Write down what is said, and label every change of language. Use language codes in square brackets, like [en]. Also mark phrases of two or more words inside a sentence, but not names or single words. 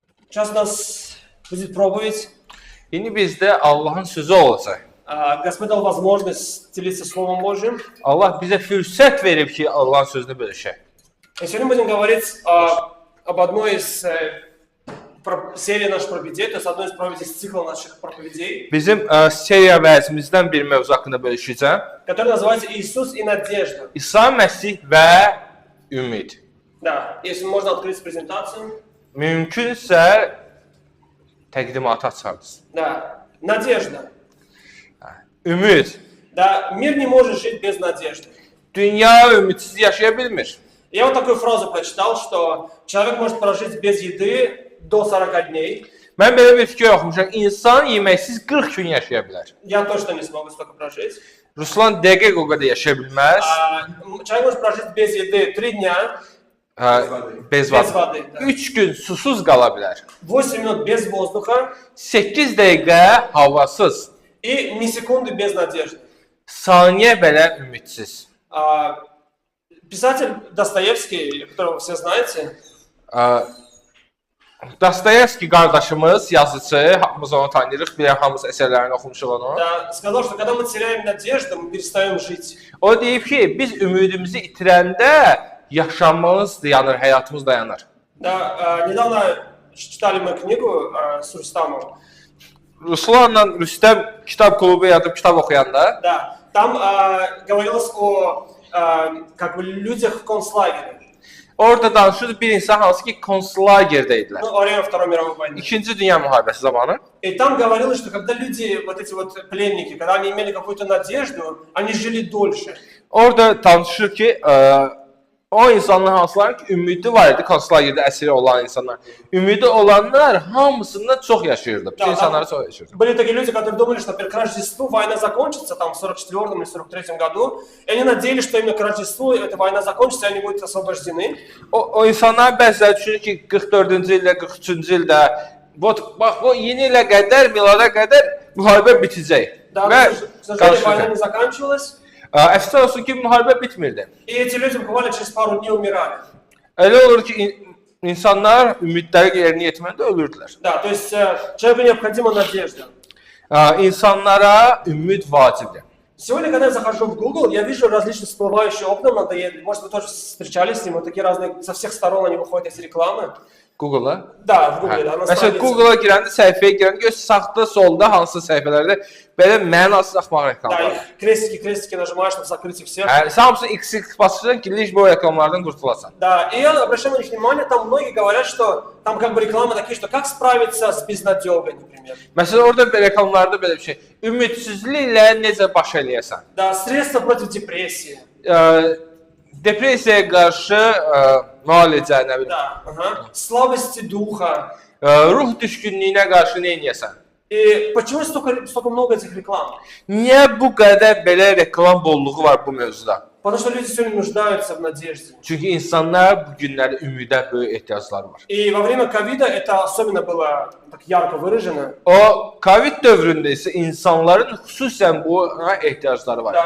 [ru] Сейчас у нас будет проповедь. [az] İndi bizdə Allahın sözü olacaq. [ru] Господь дал возможность делиться Словом Божьим. [az] Allah bizə fürsət verib ki, Allahın sözünü bölüşək. [ru] И сегодня будем говорить об одной из серий наших проповедей, то есть одной из проповедей из цикла наших проповедей. [az] Bizim seriya vəzimizdən bir mövzu haqqında bölüşəcəm. [ru] Который называется «Иисус и надежда». [az] İsa Məsih və ümid. [ru] Да, если можно открыть презентацию. [az] Mümkünsə təqdimatı açarız. [ru] Да, надежда. [az] Ümid. [ru] Да, мир не может жить без надежды. [az] Dünya ümidsiz yaşaya bilmir. [ru] Я вот такую фразу прочитал, что человек может прожить без еды до 40 дней. [az] Mən belə bir fikir oxumuşam. İnsan yeməksiz 40 gün yaşaya bilər. [ru] Я точно не смогу столько прожить. [az] Ruslan dəqiq o qədər yaşaya bilməz. [ru] Человек может прожить без еды 3 дня. Bez воды. [az] 3 gün susuz qala bilər. [ru] 8 минут без воздуха. [az] 8 dəqiqə havasız. [ru] И ни секунды без надежды. [az] Saniyə belə ümidsiz. [ru] Писатель Достоевский, которого все знаете, [az] Dostoyevski qardaşımız, yazıcı, hamımız onu tanıyırıq, bilən hamımız əsərlərini oxumuşuq onu. [ru] да, сказал, что когда мы теряем надежду, мы перестаем жить. [az] O deyib ki, biz ümidimizi itirəndə yaşamımız dayanır, həyatımız dayanır. [ru] Да, недавно читали мы книгу с Рустамом. [az] Ruslanla Rüstəm kitab klubu yadıb kitab oxuyanda, [ru] Да, там говорилось о как бы людях в концлагере. [az] orada danışırdı bir insan hansı ki konslagerdə idilər. [ru] Ну, во время Второй мировой войны. [az] İkinci Dünya müharibəsi zamanı. [ru] И там говорилось, что когда люди, вот эти вот пленники, когда они имели какую-то надежду, они жили дольше. [az] Orada danışır ki, o insanlar hansılar ki, ümidi var idi, konslagerdə əsiri olan insanlar. Ümidi olanlar hamısından çox yaşayırdı. Bütün insanlar çox yaşayırdı. [ru] Были такие люди, которые думали, что к Рождеству война закончится, там, в 44-м или 43-м году, и они надеялись, что именно к Рождеству эта война закончится, и они будут освобождены. [az] O insanlar bəzilər düşünür ki, 44-cü ildə, 43-cü ildə, bax, o yeni ilə qədər, milada qədər müharibə bitəcək. [ru] Да, к сожалению, война не заканчивалась. [az] Əfsər olsun ki, müharibə bitmirdi. [ru] И эти люди буквально через пару дней умирали. [az] Elə olur ki, insanlar ümidləri yerinə yetməndə ölürdülər. [ru] Да, то есть человеку необходима надежда. [az] İnsanlara ümid vacibdir. [ru] Сегодня, когда я захожу в Google, я вижу различные всплывающие окна надоели. Может, вы тоже встречались с ним, вот такие разные, со всех сторон они выходят из рекламы. [az] Google-a? [ru] Да, в Google, да, на [az] Məsələn, [ru] странице. [az] Google-a girəndə, səhifəyə girəndə, gör sağda, solda, hansı səhifələrdə belə mənasız axmaq [ru] Да, [az] reklamlar. [ru] и крестики nажимаешь, чтобы закрыть их всех. [az] Hamısı X basırsan ki, liş bu reklamlardan qurtulasan. [ru] Да, и я обращаю на них внимание, там многие говорят, что там как бы рекламы такие, что как справиться с безнадёгой, например. [az] Məsələn, orada reklamlarda belə bir şey, ümidsizliklə necə baş eləyəsən? [ru] Да, sredstva против депрессии. [az] Depressiyaya qarşı müalicə, nə bilim, [ru] Да, ага. Слабости духа. [az] ruh düşkünlüyünə qarşı nə edəsən? [ru] И почему столько много этих реклам? [az] Niyə bu qədər belə reklam bolluğu var bu mövzuda? [ru] Потому что люди сегодня нуждаются в надежде. [az] Çünki insanlar bu günləri ümidə böyük ehtiyacları var. [ru] И во время ковида это особенно было так ярко выражено. [az] O Covid dövründə isə insanların xüsusən buna ehtiyacları var.